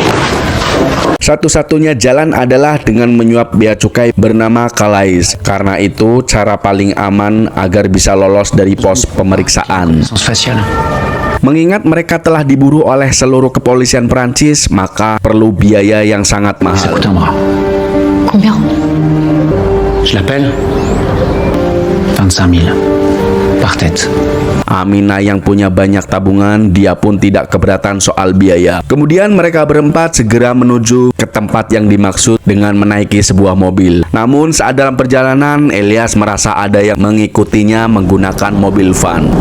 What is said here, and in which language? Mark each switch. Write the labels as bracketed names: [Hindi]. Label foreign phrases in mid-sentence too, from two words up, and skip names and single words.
[Indonesian] Satu-satunya jalan adalah dengan menyuap bea cukai bernama Calais. Karena itu, cara paling aman agar bisa lolos dari pos pemeriksaan. [French] Sens facial. [Indonesian] Mengingat mereka telah diburu oleh seluruh kepolisian Prancis, maka perlu biaya yang sangat [French] Ça [Indonesian] mahal. [French] coûte un bras. Combien? Je l'appelle. 25 000 par tête. [Indonesian] Aminah yang punya banyak tabungan, dia pun tidak keberatan soal biaya. Kemudian mereka berempat segera menuju ke tempat yang dimaksud dengan menaiki sebuah mobil. Namun saat dalam perjalanan, Elias merasa ada yang mengikutinya menggunakan mobil van.